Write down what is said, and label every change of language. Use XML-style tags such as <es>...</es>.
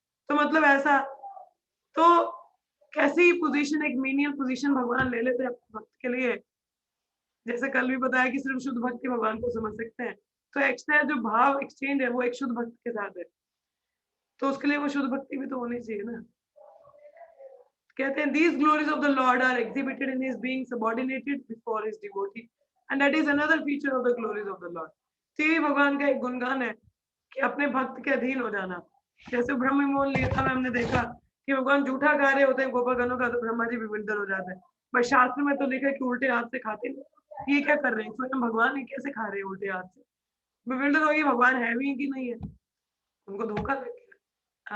<hi>तो मतलब ऐसा, तो कैसी पोजीशन, एक मीनियल पोजीशन भगवान ले लेते हैं भक्त के लिए। जैसे कल भी बताया कि सिर्फ शुद्ध भक्ति भगवान को समझ सकते हैं, तो एक्स्ट्रा जो भाव एक्सचेंज है वो एक शुद्ध भक्त के साथ है, तो उसके लिए वो शुद्ध भक्ति भी तो होनी चाहिए ना। कहते हैं</hi> <en>these glories of the Lord are exhibited in his being subordinated before his devotee, and that is another feature of the glories of the Lord।</en> <hi>तो ये भगवान का एक गुणगान है कि अपने भक्त के अधीन हो जाना। जैसे ब्रह्म विमोचन लीला में हमने देखा कि भगवान जूठा खा रहे होते हैं गोपागणों का, तो ब्रह्मा जी विविल्तर हो जाते हैं। पर शास्त्र में तो लिखा है कि उल्टे हाथ से खाते नहीं। ये क्या कर रहे हैं? स्वयं भगवान ही कैसे खा रहे हैं उल्टे हाथ से? विविल्तर होगी भगवान है भी कि नहीं है, उनको धोखा लग गया।</hi>